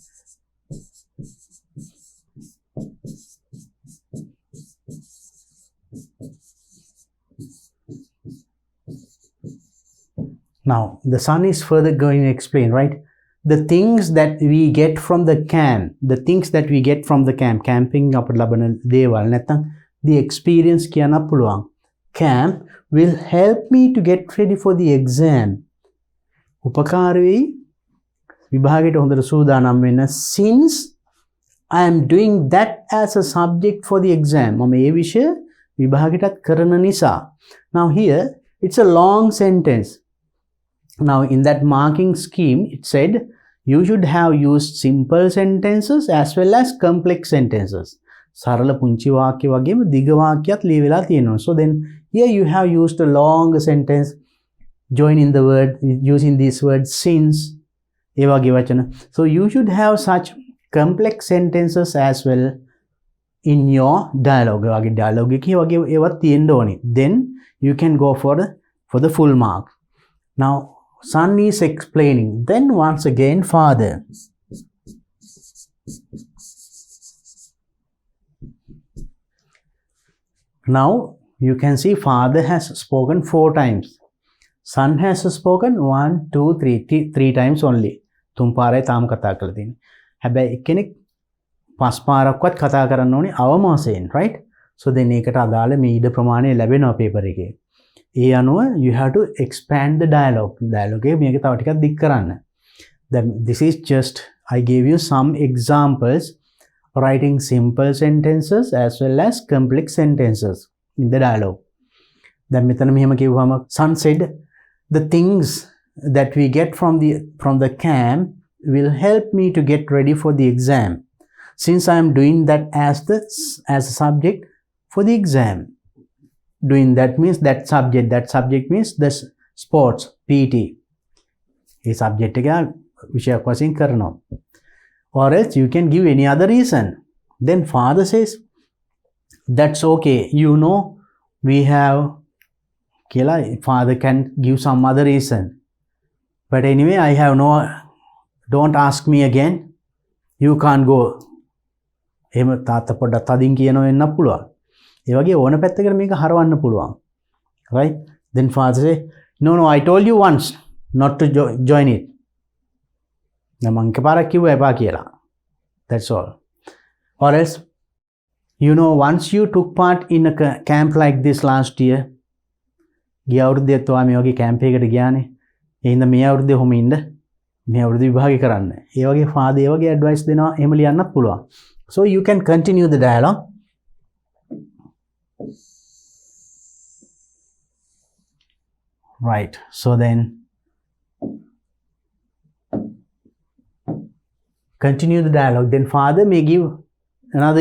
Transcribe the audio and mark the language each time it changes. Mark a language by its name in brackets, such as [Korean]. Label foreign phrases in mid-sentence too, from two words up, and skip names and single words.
[English] Now, the son is further going to explain, right? The things that we get from the camp, camping [Sinhala] අපට ලබන දේවල් නැත්නම් [English] the experience [Sinhala] කියන්න පුළුවන්. [English] Camp will help me to get ready for the exam. [Sinhala] උපකාර වෙයි විභාගයට හොඳට සූදානම් වෙන්න, [English] since I am doing that as a subject for the exam. [Sinhala] මම ඒ විෂය විභාගයටත් කරන නිසා. [English] Now here it's a long sentence. Now in that marking scheme it said you should have used simple sentences as well as complex sentences. [Sinhala] සරල පුංචි වාක්‍ය වගේම දිග වාක්‍යත් ලියවිලා තියෙනවා. [English] So then here you have used a long sentence joining the word using this word since [Sinhala] ඒ වගේ වචන. [English] So you should have such complex sentences as well in your dialogue. [Sinhala] වගේ dialogue එකේ වගේ ඒවත් තියෙන්න ඕනේ. [English] Then you can go for the full mark. Now son is explaining. Then once again father. Now you can see father has spoken 4 times. Son has spoken 1, 2, 3 times only. [Sinhala] තුන් පාරයි තාම කතා කරලා තියෙන්නේ. හැබැයි එක්කෙනෙක් 5 පාරක්වත් කතා කරන්න ඕනේ අවම වශයෙන්, [English] right? So then [Sinhala] ඒකට අදාළ මේ ඉඩ ප්‍රමාණය ලැබෙනවා පේපර් එකේ. ඒ අනුව [English] you have to expand the dialogue. [Sinhala] Dialogue එක මේක තව ටිකක් දික් කරන්න. [English] Then this is just I gave you some examples writing simple sentences as well as complex sentences in the dialogue. Then [Sinhala] මෙතන මෙහෙම කිව්වම [English] son said the things that we get from the camp will help me to get ready for the exam, since I am doing that as a subject for the exam. Doing that means that subject means the sports PT. A subject [Sinhala] එක විෂයක් වශයෙන් කරනවා. [English] Or else you can give any other reason. Then father says that's okay, you know we have කියලා father can give some other reason. But anyway, I have don't ask me again. You can't go. [Sinhala] එහෙම තාත්තා පොඩ්ඩක් තදින් කියනවා වෙන්නත් පුළුවන්. ඒ වගේ ඕන පැත්තකට මේක හරවන්න පුළුවන්. [English] Right? Then father say, no, I told you once not to join it. [Sinhala] මම එකපාරක් කිව්වා එපා කියලා. [English] That's all. Or else, you know, once you took part in a camp like this last year, [Sinhala] ගිය අවුරුද්දේත් ඔයා මේ වගේ කැම්ප් එකකට ගියානේ. ඒ හින්දා මේ අවුරුද්දේ ඔහොම ඉන්න. මේ අවුරුද්දේ විභාගේ කරන්න. ඒ වගේ father ඒ වගේ advice දෙනවා එහෙම ලියන්නත් පුළුවන්. [English] So you can continue the dialogue. Right. So then continue the dialogue. Then father may give another.